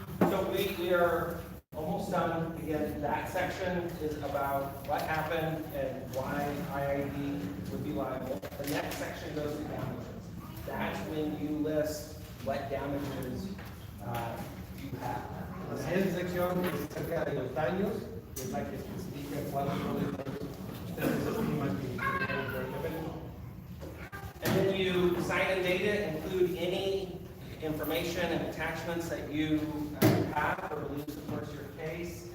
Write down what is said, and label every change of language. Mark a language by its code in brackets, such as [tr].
[en] So we are almost done. Again, that section is about what happened and why IID would be liable. The next section goes to damages. That's when you list what damages you have. [es] La siguiente sección es acerca de los daños, que es la que especifica cuáles son los daños que ustedes estiman que tuvieron por el evento. [en] And then you sign and date it, include any information and attachments that you have or believe supports your case.